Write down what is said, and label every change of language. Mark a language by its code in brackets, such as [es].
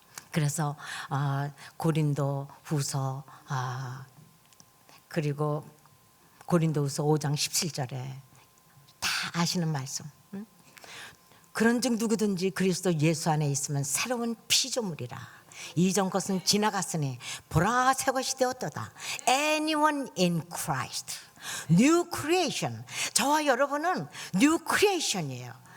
[ko] 그래서 고린도 후서 그리고 고린도후서 5장 17절에 다 아시는 말씀. 그런즉 누구든지 그리스도 예수 안에 있으면 새로운 피조물이라. 이전 것은 지나갔으니 보라 새 것이 되었도다. [en] Anyone in Christ, new creation. [ko] 저와 여러분은 [en] new creation [ko] 이에요.